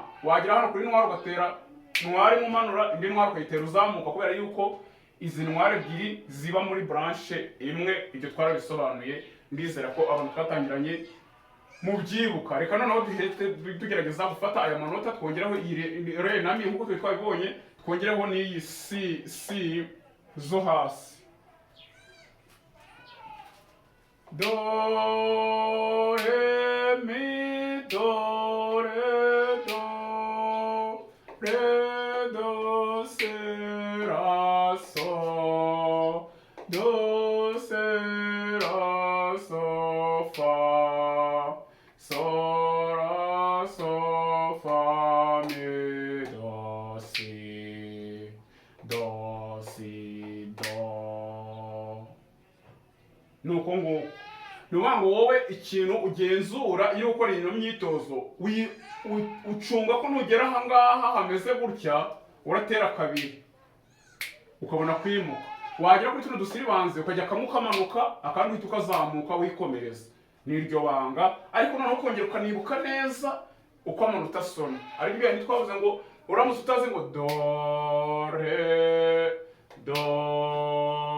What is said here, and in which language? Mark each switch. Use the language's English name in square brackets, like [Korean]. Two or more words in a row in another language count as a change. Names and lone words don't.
[Kinyarwanda] Wagira hano kuri noir ugatera noir mumanura, indi noir ukayitera uzamuka, kubera yuko izi noir ebyiri ziba muri branche imwe. Ibyo twarabisobanuye, ndizera ko abantu twatangiranye mu byibuka. Reka noneho tugerageza gufata aya manota twongeraho iyi re na mi nk'uko twabibonye, twongeraho n'iyi si zo hasi. Do re mi do re do re do se ra so do se ra so fa so ra so fa mi do si do si do. Nuko ngo nuvuga ngo wowe ikintu ugenzura iyo ukora ino myitozo, ucunga ko nugera aha ngaha hameze gutya uratera kabiri ukabona kwimuka. Wagera kuri tuno dusiribanze ukajya kamwe kamanuka, akandi uhita ukazamuka wikomereza. Niryo banga, ariko noneho ukongera ukanibuka neza uko amanota asona. Ariko ibyo twavuze ngo uramutse utazi ngo do re do